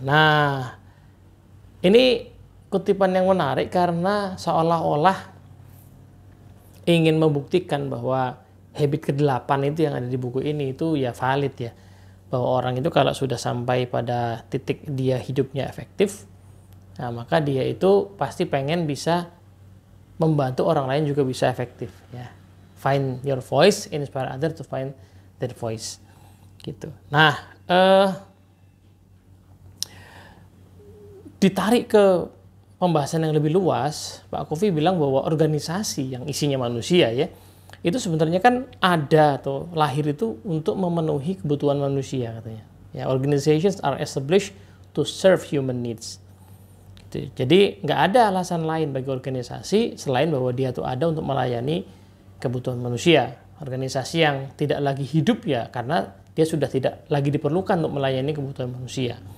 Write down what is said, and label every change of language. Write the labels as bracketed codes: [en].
[id] Nah, ini kutipan yang menarik karena seolah-olah ingin membuktikan bahwa habit ke-8 itu yang ada di buku ini itu ya valid ya, bahwa orang itu kalau sudah sampai pada titik dia hidupnya efektif, nah maka dia itu pasti pengen bisa membantu orang lain juga bisa efektif ya. [en] Find your voice, inspire others to find their voice gitu. [id] Nah, ditarik ke pembahasan yang lebih luas, Pak Kofi bilang bahwa organisasi yang isinya manusia ya, itu sebenarnya kan ada atau lahir itu untuk memenuhi kebutuhan manusia katanya. [en] Ya, organizations are established to serve human needs. [id] Gitu. Jadi nggak ada alasan lain bagi organisasi selain bahwa dia tuh ada untuk melayani kebutuhan manusia. Organisasi yang tidak lagi hidup ya karena dia sudah tidak lagi diperlukan untuk melayani kebutuhan manusia.